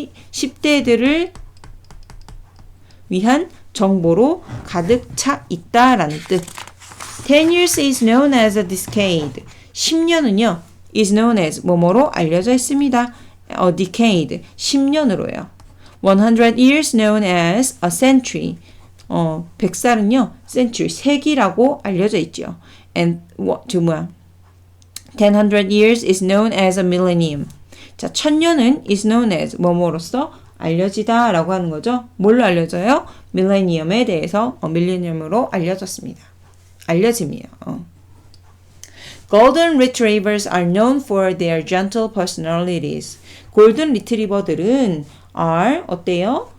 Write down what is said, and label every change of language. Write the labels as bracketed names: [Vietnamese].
[Korean] 10대들을 위한 정보로 가득 차 있다라는 뜻. [English] 10 years is known as a decade. [Korean] 10년은요, is known as 뭐뭐로 알려져 있습니다. [English] A decade, [Korean] 10년으로요. [English] 100 years known as a century. [Korean] 100살은요, century, 세기라고 알려져 있죠. [English] And 100 years is known as a millennium. [Korean] 자, 1000년은 is known as 뭐뭐로서 알려지다 라고 하는 거죠. 뭘로 알려져요? 밀레니엄에 대해서 밀레니엄으로 알려졌습니다. 알려짐이에요. [English] Golden Retrievers are known for their gentle personalities. [Korean] 골든 리트리버들은 are 어때요?